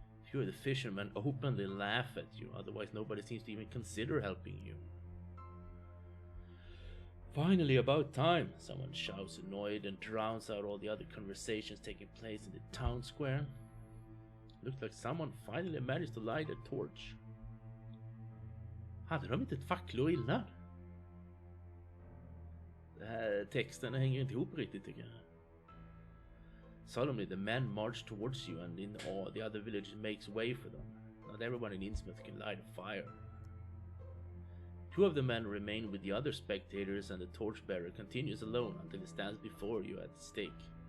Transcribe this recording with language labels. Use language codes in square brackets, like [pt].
[en] Few of the fishermen openly laugh at you, otherwise nobody seems to even consider helping you. Finally, about time, someone shouts, annoyed, and drowns out all the other conversations taking place in the town square. Looks like someone finally managed to light a torch. [sv] Hade de inte ett facklor innan? Det här texten hänger inte ihop riktigt tycker jag. [en] Solemnly the men march towards you and in awe the other villagers makes way for them. Not everyone in Innsmouth can light a fire. Two of the men remain with the other spectators and the torchbearer continues alone until he stands before you at the stake.